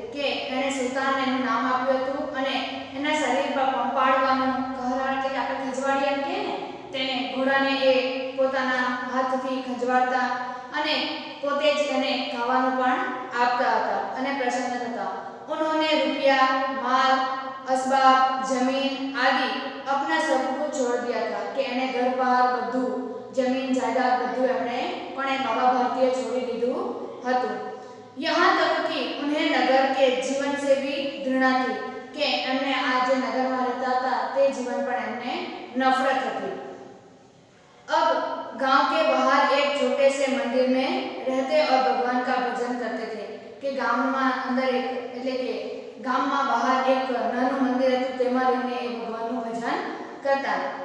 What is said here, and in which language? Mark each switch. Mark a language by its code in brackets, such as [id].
[gu] કે એને સુલતાનને એનું નામ આપ્યું હતું અને એના શરીર પર પંપાડવાનું, ખહરા એટલે કે આપણે ખંજવાળી એમ કહે ને, તેને ઘોડાને એ પોતાના હાથથી ખંજવાળતા અને પોતે જ એને ખાવાનું પણ આપતા હતા અને પ્રસન્ન થતા. [hi] उन्होंने रुपया, माल, असबाब, जमीन आदि अपना सब कुछ छोड़ दिया था. [gu] કે એને ઘર બહાર બધું, जमीन जायदाद બધું એમણે પણ એ બાબા ભારતીએ છોડી દીધું હતું. [hi] यहाँ तक कि उन्हें नगर के जीवन से भी घृणा थी. [gu] कि એમને આ જે નગરમાં રહેતા હતા તે જીવન પણ એમને નફરત હતી. [hi] अब गांव के बाहर एक छोटे से मंदिर में रहते और भगवान का भजन करते थे. [gu] कि ગામમાં અંદર એક એટલે કે ગામમાં બહાર એક નાનું મંદિર હતું, તેમાં રહીને એ ભગવાનનું ભજન કરતા.